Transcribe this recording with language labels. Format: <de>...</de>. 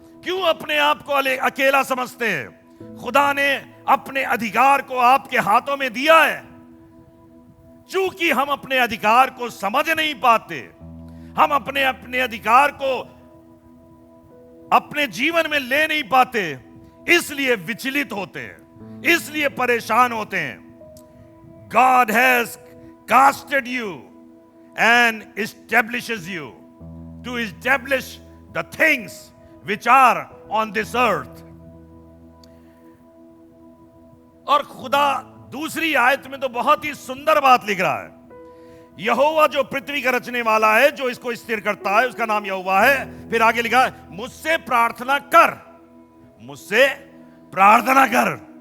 <hi>क्यों अपने आप को अकेला समझते हैं? खुदा ने अपने अधिकार को आपके हाथों में दिया है। चूंकि हम अपने अधिकार को समझ नहीं पाते, हम अपने अधिकार को अपने जीवन में ले नहीं पाते, इसलिए विचलित होते हैं, इसलिए परेशान होते हैं।</hi> <en>God has casted you and establishes you to establish the things which are on this earth.</en> <hi>और खुदा दूसरी आयत में तो बहुत ही सुंदर बात लिख रहा है। यहोवा जो पृथ्वी का रचने वाला है, जो इसको स्थिर करता है, उसका नाम यहोवा है। फिर आगे लिखा है मुझसे प्रार्थना कर, मुझसे प्रार्थना कर।</hi>